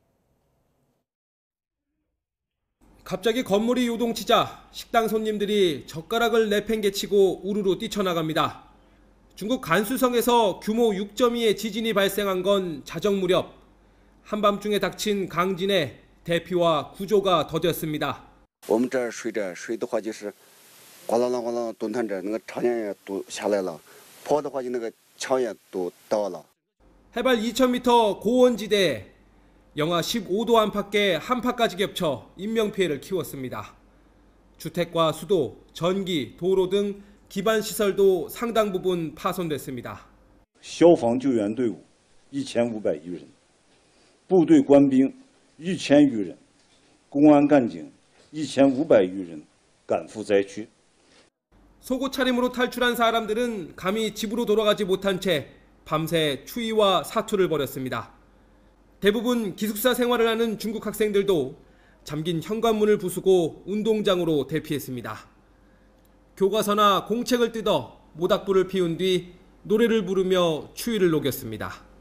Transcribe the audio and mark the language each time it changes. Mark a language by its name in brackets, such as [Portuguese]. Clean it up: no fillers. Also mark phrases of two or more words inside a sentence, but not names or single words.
[Korean] 갑자기 건물이 요동치자 식당 손님들이 젓가락을 내팽개치고 우르르 뛰쳐나갑니다. 중국 간수성에서 규모 6.2의 지진이 발생한 건 자정 무렵. 한밤중에 닥친 강진에 대피와 구조가 더뎠습니다. [Chinese] 我们这儿水的话就是哗啦啦哗啦蹲探着那个场也都下来了，坡的话就那个墙也都倒了。 [Korean] 해발 2,000m 고원지대 영하 15도 안팎의 한파까지 겹쳐 인명피해를 키웠습니다. 주택과 수도, 전기, 도로 등 기반 시설도 상당 부분 파손됐습니다. [Chinese] 消防救援队伍1500余人，部队官兵1000余人，公安干警1500余人赶赴灾区。 [Korean] 속옷 차림으로 탈출한 사람들은 감히 집으로 돌아가지 못한 채 밤새 추위와 사투를 벌였습니다. 대부분 기숙사 생활을 하는 중국 학생들도 잠긴 현관문을 부수고 운동장으로 대피했습니다. 교과서나 공책을 뜯어 모닥불을 피운 뒤 노래를 부르며 추위를 녹였습니다.